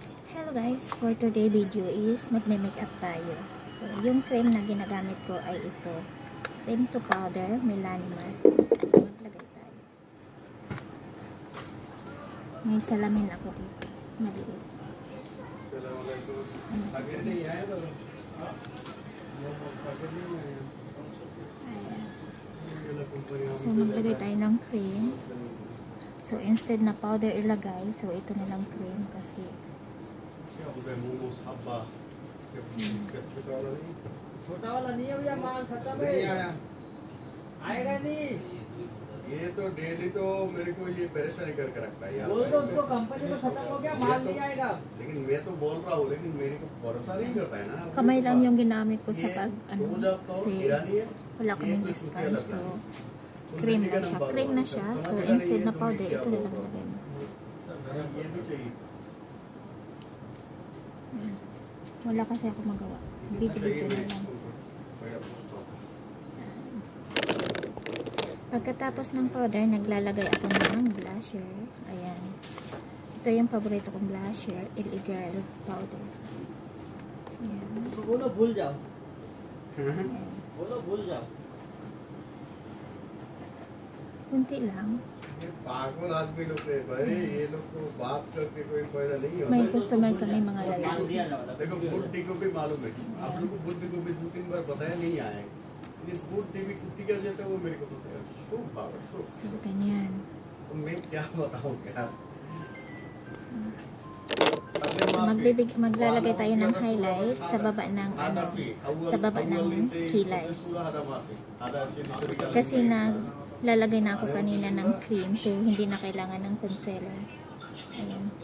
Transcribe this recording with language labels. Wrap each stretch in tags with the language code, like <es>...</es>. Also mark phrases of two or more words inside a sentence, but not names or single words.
<en>Hello guys, for today video is</en> <tl>magme-makeup tayo. So, yung cream na ginagamit ko ay ito.</tl> <en>Cream to powder,</en> <tl>Melanima. So, maglagay tayo. May salamin ako dito. Maliit. So, maglagay tayo ng cream. So, instead na powder ilagay, so ito na lang cream kasi</tl> <hi>छोटा वाला नहीं है भैया, माल खत्म है, आएगा नहीं। ये तो डेली तो मेरे को ये परेशानी करके रखता है यार। बोल दो उसको कंपनी में खत्म हो गया, माल नहीं आएगा। लेकिन मैं तो बोल रहा हूँ, लेकिन मेरे को भरोसा नहीं करता है ना।</hi> <tl>kamay lang yung ginamit ko sa pag kasi wala kaming discount. So, cream na siya. Cream na siya. So, instead na powder, ito na lang lagay mo.</tl> <hi>ये भी चाहिए।</hi> <tl>Wala kasi ako magawa. Video na lang. Pagkatapos ng powder, naglalagay ako ng blusher. Ayan. Ito yung paborito kong blusher, LA Girl powder. Ayan.</tl> <hi>बोलो भूल जाओ,</hi> <tl>Ayan.</tl> <hi>बोलो भूल जाओ।</hi> <tl>Kunti lang.</tl> <hi>ये पागल आदमी लोग है भाई, ये लोग को बात करके कोई फायदा नहीं होता।</hi> <tl>May customer kami mga</tl> <hi>माल</hi> <tl>lalaki.</tl> <hi>दिया ना वाला। देखो बुढ़ी को भी मालूम है, आप लोग को बुढ़ी को भी 2-3 बार बताया नहीं आया। ये बुढ़ी भी कुत्ती का जैसा वो मेरे को बताया। सो पागल सो।</hi> <tl>So, ganyan.</tl> <hi>तो मैं क्या बताऊँ क्या?</hi> <tl>So, maglalagay tayo ng highlight sa baba ng sa baba ng kilay. Kasi lalagay na ako kanina ng cream, so hindi na kailangan ng concealer. Ayan.</tl>